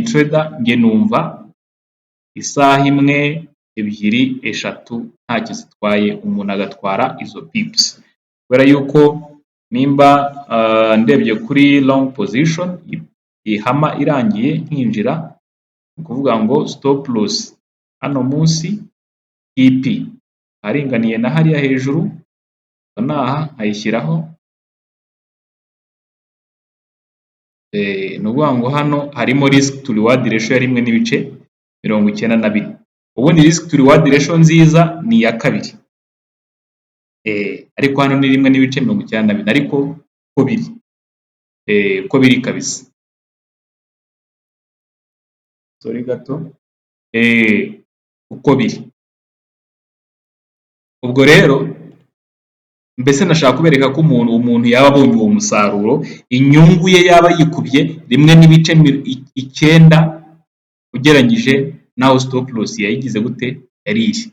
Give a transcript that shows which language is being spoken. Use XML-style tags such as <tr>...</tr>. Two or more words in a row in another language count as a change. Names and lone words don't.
<rw>trader nge numva isaha imwe, ebyiri, eshatu ntacyo zitwaye, umuntu agatwara izo pips, kubera yuko nimba ndebye kuri</rw> <en>long position,</en> <rw>ihama irangiye nkinjira, ni ukuvuga ngo</rw> <en>stop loss</en> <rw>hano munsi, EP haringaniye na hariya hejuru, naha nkayishyiraho. Ni ukuvuga ngo hano harimo</rw> <en>risk to reward ratio</en> <rw>ya 1.92. Ubundi</rw> <en>risk to reward ratio</en> <rw>nziza ni iya 2, ariko hano ni 1.92, ariko ko biri kabisa. Sorry gato, uko biri. Ubwo rero mbese nashaka kubereka ko umuntu yaba abonye uwo musaruro, inyungu ye yaba yikubye 1.9 ugeranyije naho</rw> <en>stop loss</en> <rw>yayigize gute, yariye.</rw>